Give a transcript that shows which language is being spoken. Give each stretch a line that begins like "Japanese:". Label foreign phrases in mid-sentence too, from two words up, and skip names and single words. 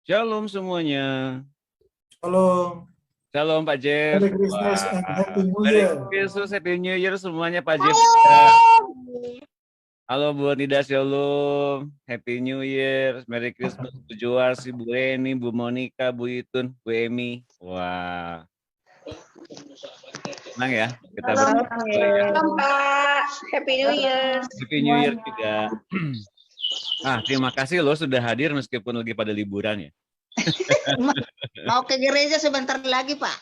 Indonesian: Shalom semuanya. Halo, Shalom Pak Jeff.
English: Merry Christmas and Happy
Indonesian: Wah,
English: New Merry Year. Christmas, Happy New Year semuanya Pak Jeff.
Indonesian: Halo. Halo Bu Nida, Shalom.
English: Happy New Year, Merry Christmas Bu Joarsi, Bu Eni, Bu Monica, Bu Itun, Bu Emi.
Indonesian: Wah, senang ya kita Salam ya. Pak.
English: Happy New Year. Happy New Year juga.
Indonesian: Terima kasih loh sudah hadir meskipun lagi pada liburan ya. Mau ke gereja sebentar lagi, Pak.